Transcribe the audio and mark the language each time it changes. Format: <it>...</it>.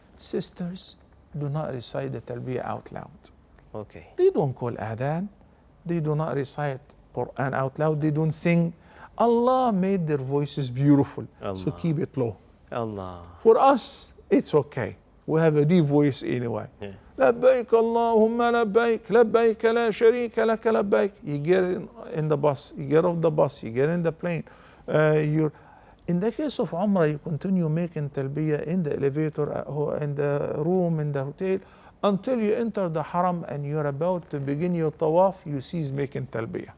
<en>Sisters, do not recite the talbiyah out loud. Okay. They don't call adhan. They do not recite Quran out loud. They don't sing. Allah made their voices beautiful. So Allah. keep it low. Allah. For us, it's okay. We have a deep voice anyway. Yeah.</en> <ar>لبيك اللهم لبيك لبيك لا شريك لك لبيك.</ar> <en>You get in the bus, you get off the bus, you get in the plane. In the case of Umrah, you continue making talbiyah in the elevator, in the room, in the hotel, until you enter the haram and you're about to begin your tawaf, you cease making talbiyah.</en>